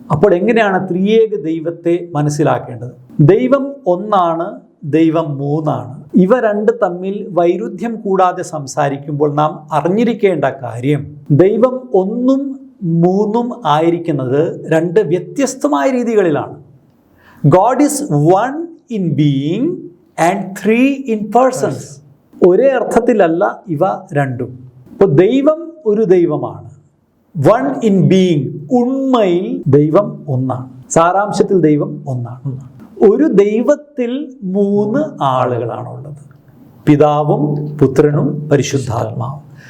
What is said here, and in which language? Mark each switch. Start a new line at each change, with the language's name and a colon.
Malayalam: അപ്പോൾ എങ്ങനെയാണ് ത്രിയേക ദൈവത്തെ മനസ്സിലാക്കേണ്ടത്? ദൈവം ഒന്നാണ്, ദൈവം 3 ആണ്. ഇവ 2 തമ്മിൽ വൈരുദ്ധ്യം കൂടാതെ സംസാരിക്കുമ്പോൾ നാം അറിഞ്ഞിരിക്കേണ്ട കാര്യം, ദൈവം 1ഉം 3ഉം ആയിരിക്കുന്നത് 2 വ്യത്യസ്തമായ രീതികളിലാണ്.
English: God is 1 in being and 3 in persons.
Malayalam: ഒരേ അർത്ഥത്തിലല്ല ഇവ രണ്ടും. ഇപ്പോൾ ദൈവം ഒരു ദൈവമാണ്,
English: 1 in being,
Malayalam: ഉണ്മയിൽ ദൈവം ഒന്നാണ്, സാരാംശത്തിൽ ദൈവം ഒന്നാണ്. ഒരു ദൈവത്തിൽ 3 ആളുകളാണുള്ളത്, പിതാവും പുത്രനും പരിശുദ്ധാത്മാവും.